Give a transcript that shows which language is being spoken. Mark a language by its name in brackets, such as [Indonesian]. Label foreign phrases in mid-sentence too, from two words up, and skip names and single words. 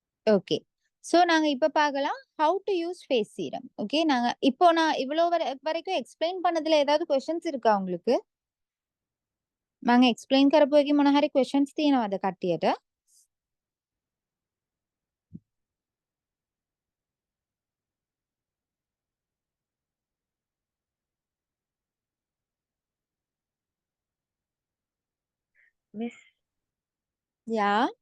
[Tamil] ஓகே. சோ நாங்க இப்ப பார்க்கலாம் [English] how to use face serum. [Tamil] ஓகே. இப்போ நான் இவ்வளோ வரைக்கும் எக்ஸ்பிளைன் பண்ணதுல ஏதாவது क्वेश्चंस இருக்கா உங்களுக்கு? [Sinhala] මම එක්ස්ප්ලেইন කරපු එකේ මොන හරි क्वेश्चंस තියෙනවද කට්ටියට? [Tamil] மிஸ் யா.